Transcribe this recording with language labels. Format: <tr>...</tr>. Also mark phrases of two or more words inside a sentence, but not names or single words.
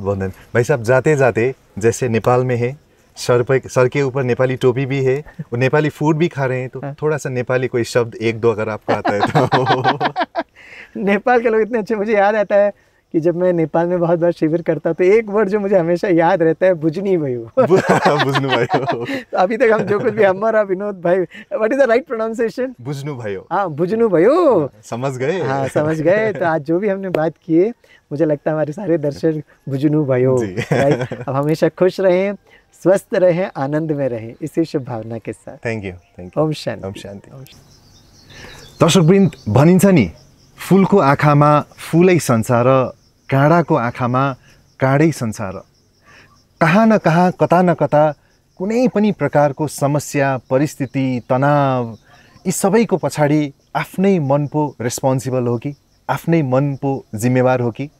<hi>बहुत बहुत धन्यवाद भाई साहब। जाते जाते जैसे नेपाल में है, सर के ऊपर नेपाली टोपी भी है, और नेपाली फूड भी खा रहे हैं, तो थोड़ा सा नेपाली कोई शब्द एक दो अगर आपको आता है तो। नेपाल के लोग इतने अच्छे, मुझे याद आता है कि जब मैं नेपाल में बहुत बार शिविर करता तो एक वर्ड जो मुझे हमेशा याद रहता है,</hi> <ne>बुझनी भयो। बुझनु भयो।</ne> <hi>तो अभी तक हम जो कुछ भी, हमारा विनोद भाई,</hi> <en>What is the right pronunciation?</en> <ne>बुझनु भयो। हाँ, बुझनु भयो।</ne> <hi>समझ गए? हाँ, समझ गए। तो आज जो भी हमने बात की है, मुझे लगता है हमारे सारे दर्शक</hi> <ne>बुझनु भयो।</ne> <hi>राइट। अब हमेशा खुश रहें, स्वस्थ रहें, आनंद में रहें, इसी शुभ भावना के साथ।</hi> <en>Thank you.</en> <hi>ओम शांति। ओम शांति।</hi> <ne>दर्शकवृन्द, भनिन्छ नि, फुलको आँखामा फुलै संसार, काँडाको आँखामा काँडै संसार। कहाँ न कहाँ, कता न कता कुनै पनि प्रकारको समस्या, परिस्थिति, तनाव, यी सबैको पछाडि आफ्नै मन पो रेस्पोन्सिबल हो कि, आफ्नै मन पो जिम्मेवार हो कि?</ne>